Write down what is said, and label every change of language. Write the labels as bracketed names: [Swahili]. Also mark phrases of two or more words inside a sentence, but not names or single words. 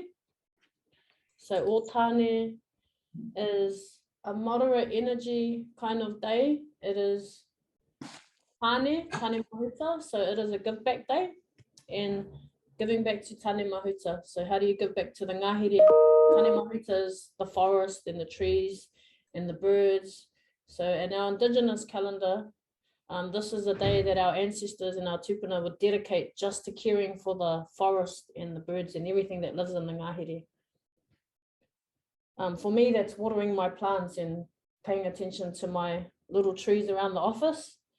[English] So Otane is a moderate energy kind of day. It is Tane Mahuta, so it is a give back day, and giving back to Tane Mahuta. So how do you give back to the ngāhere? Tane Mahuta is the forest and the trees and the birds. So in our Indigenous calendar, this is a day that our ancestors and our tupuna would dedicate just to caring for the forest and the birds and everything that lives in the ngāhere. For me, that's watering my plants and paying attention to my little trees around the office.